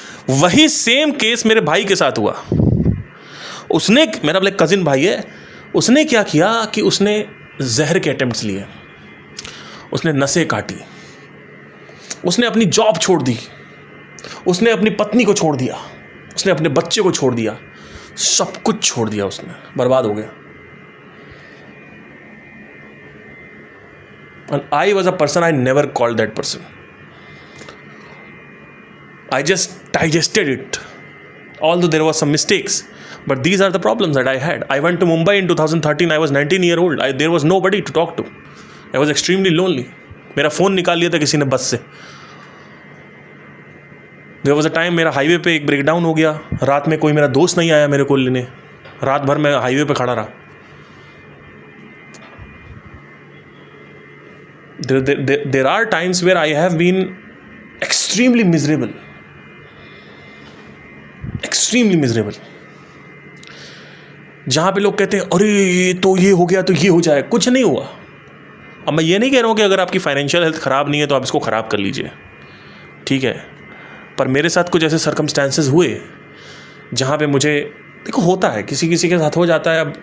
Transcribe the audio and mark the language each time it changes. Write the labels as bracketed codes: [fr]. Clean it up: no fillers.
[hi] वही same case मेरे भाई के साथ हुआ। उसने, मेरा एक कज़िन भाई है, उसने क्या किया कि उसने जहर के अटेम्प्ट्स लिए, उसने नसें काटी, उसने अपनी जॉब छोड़ दी, उसने अपनी पत्नी को छोड़ दिया, उसने अपने बच्चे को छोड़ दिया, सब कुछ छोड़ दिया, उसने बर्बाद हो गया। [en] And I was a person, I never called that person. I just digested it, although there was some mistakes. But these are the problems that I had. I went to Mumbai in 2013. I was 19-year-old. There was nobody to talk to. I was extremely lonely. [hi] मेरा phone निकाल लिया था किसी ने बस से। [en] There was a time [hi] मेरा highway पे एक ब्रेकडाउन हो गया, रात में कोई मेरा दोस्त नहीं आया मेरे को लेने, रात भर मैं हाईवे पे खड़ा रहा। [en] There are times where I have been extremely miserable. Extremely miserable. [hi] जहाँ पे लोग कहते हैं अरे तो ये हो गया तो ये हो जाए, कुछ नहीं हुआ। अब मैं ये नहीं कह रहा हूँ कि अगर आपकी फाइनेंशियल हेल्थ ख़राब नहीं है तो आप इसको ख़राब कर लीजिए, ठीक है, पर मेरे साथ कुछ ऐसे सर्कमस्टेंसेस हुए जहाँ पे मुझे, देखो होता है, किसी किसी के साथ हो जाता है।